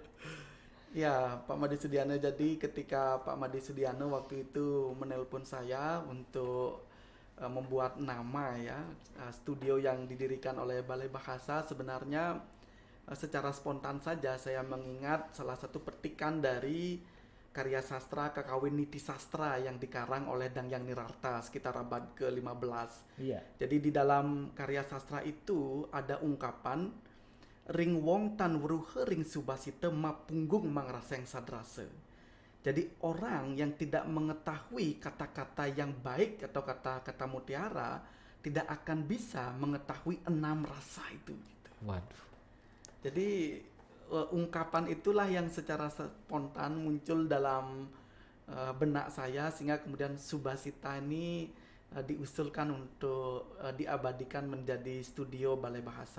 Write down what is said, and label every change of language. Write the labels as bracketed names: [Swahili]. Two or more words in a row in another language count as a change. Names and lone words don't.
[Indonesian] Ya, Pak Made Sudiano, jadi ketika Pak Made Sudiano waktu itu menelpon saya untuk membuat nama ya, studio yang didirikan oleh Balai Bahasa, sebenarnya secara spontan saja saya mengingat salah satu petikan dari karya sastra Kakawin Niti Sastra yang dikarang oleh Dangyang Nirarta sekitar abad ke-15. Iya. Jadi di dalam karya sastra itu ada ungkapan [Kawi] ring wong tan weruhe ring subasita mapunggung mangraseng sadrase. [Indonesian] Jadi orang yang tidak mengetahui kata-kata yang baik atau kata-kata mutiara tidak akan bisa mengetahui 6 rasa itu gitu. Waduh. Jadi ungkapan itulah yang secara spontan muncul dalam benak saya sehingga kemudian Subasita ini diusulkan untuk diabadikan menjadi studio Balai Bahasa.